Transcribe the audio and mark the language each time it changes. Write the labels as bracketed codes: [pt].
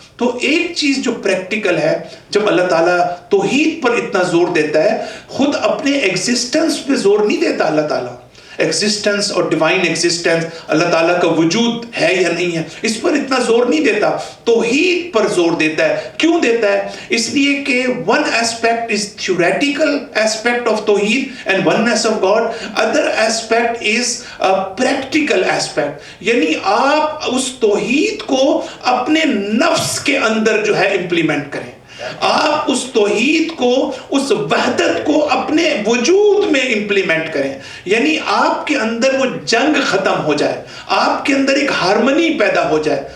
[ur] تو ایک چیز جو پریکٹیکل ہے، جب اللہ تعالیٰ توحید پر اتنا زور دیتا ہے، خود اپنے ایگزسٹنس پہ زور نہیں دیتا. اللہ تعالیٰ ایگزسٹنس اور ڈیوائن ایگزسٹنس، اللہ تعالیٰ کا وجود ہے یا نہیں ہے، اس پر اتنا زور نہیں دیتا، توحید پر زور دیتا ہے. [en] کیوں دیتا ہے؟ اس لیے کہ one aspect is theoretical aspect of tawheed and oneness of God, other aspect is a practical aspect. [ur] یعنی آپ اس توحید کو اپنے نفس کے اندر جو ہے امپلیمنٹ کریں، آپ اس توحید کو، اس وحدت کو اپنے وجود میں امپلیمنٹ کریں، یعنی آپ کے اندر وہ جنگ ختم ہو جائے، آپ کے اندر ایک ہارمنی پیدا ہو جائے.